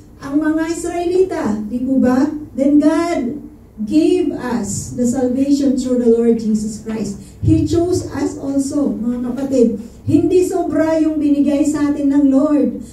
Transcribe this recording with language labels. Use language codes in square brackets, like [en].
[tl] Ang mga Israelita, di po ba? [en] Then God gave us the salvation through the Lord Jesus Christ. He chose us also, mga kapatid. [tl] Hindi sobra yung binigay sa atin ng Lord.